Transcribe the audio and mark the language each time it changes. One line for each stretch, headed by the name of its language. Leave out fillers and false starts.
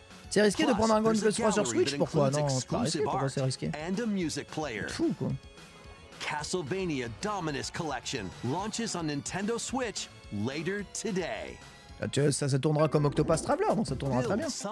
French: C'est risqué de prendre un Dragon Quest 3 sur Switch? Pourquoi? Non, c'est pas risqué, pourquoi c'est risqué? Fou quoi.
English: Castlevania Dominus Collection launches on Nintendo Switch later today.
French: Ça tournera comme Octopath Traveler, donc ça tournera très bien.